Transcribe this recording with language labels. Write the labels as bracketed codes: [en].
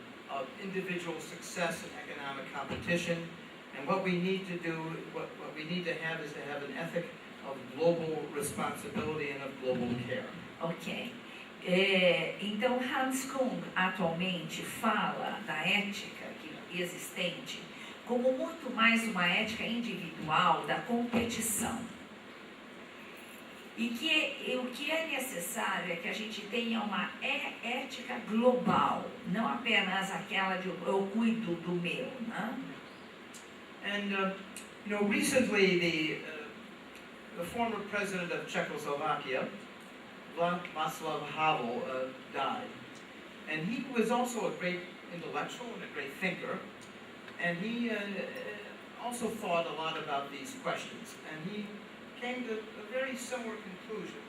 [en] of individual success and economic competition. And what we need to do, what we need to have is to have an ethic of global responsibility and of global care. Ok. [pt] Então, Hans Kung atualmente fala da ética existente como muito mais uma ética individual da competição. E que o que é necessário é que a gente tenha uma ética global, não apenas aquela de eu cuido do meu, né? [en] And recently the former president of Czechoslovakia, Václav Havel, died, and he was also a great intellectual and a great thinker, and he also thought a lot about these questions, and he came to a very similar conclusion.